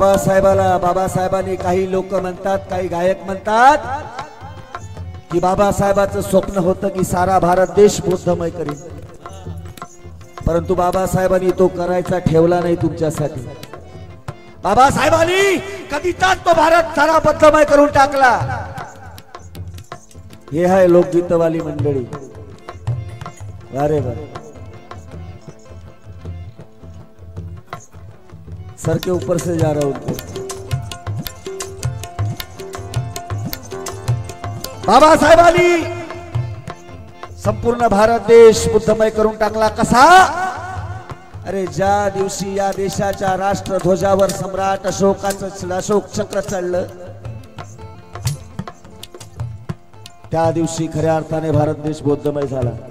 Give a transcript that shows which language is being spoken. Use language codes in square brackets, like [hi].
[mr] बाबासाहेबांनी काही लोक म्हणतात, काही गायक म्हणतात की बाबासाहेबाचं स्वप्न होतं की सारा भारत देश बुद्धमय करीन, परंतु बाबासाहेबांनी तो करायचा ठेवला नाही तुमच्यासाठी. बाबासाहेबांनी कधीच तो भारत सारा बुद्धमय करून टाकला. हे आहे लोकगीतवाली मंडळी. अरे बर, [hi] सर के ऊपर से जा रहा हूं. [mr] बाबासाहेबांनी संपूर्ण भारत देश बुद्धमय करून टाकला. कसा? अरे ज्या दिवशी या देशाच्या राष्ट्रध्वजावर सम्राट अशोकाचं अशोक चक्र चढलं, त्या दिवशी खऱ्या अर्थाने भारत देश बौद्धमय झाला.